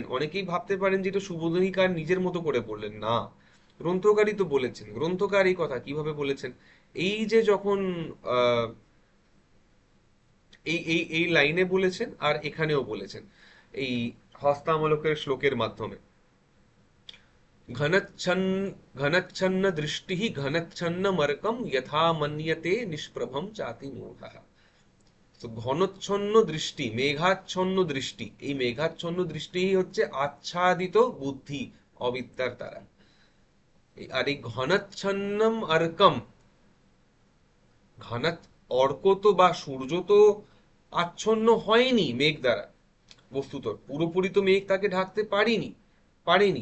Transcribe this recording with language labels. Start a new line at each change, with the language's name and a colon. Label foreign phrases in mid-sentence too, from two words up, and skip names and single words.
Bangla: অনেকেই ভাবতে পারেন যে এটা সুবোধনীকার নিজের মতো করে বললেন, না, গ্রন্থকারই তো বলেছেন। গ্রন্থকার এই কথা কিভাবে বলেছেন? এই যে যখন আহ এই লাইনে বলেছেন আর এখানেও বলেছেন, এই হস্তামলকের শ্লোকের মাধ্যমে।
Sanskrit: घनच्छन्न दृष्टिः घनच्छन्नमर्कं यथा मन्यते निष्प्रभं चाति मूढः।
Bangla: তো ঘনচ্ছন্ন দৃষ্টি, মেঘাচ্ছন্ন দৃষ্টি, এই মেঘাচ্ছন্ন দৃষ্টি হচ্ছে আচ্ছাদিত বুদ্ধি অবিদ্যার দ্বারা। আর এই ঘনাচ্ছন্নম অর্কম, ঘনা, অর্ক তো বা সূর্য তো আচ্ছন্ন হয়নি মেঘ দ্বারা, বস্তুত পুরোপুরি তো মেঘ তাকে ঢাকতে পারেনি।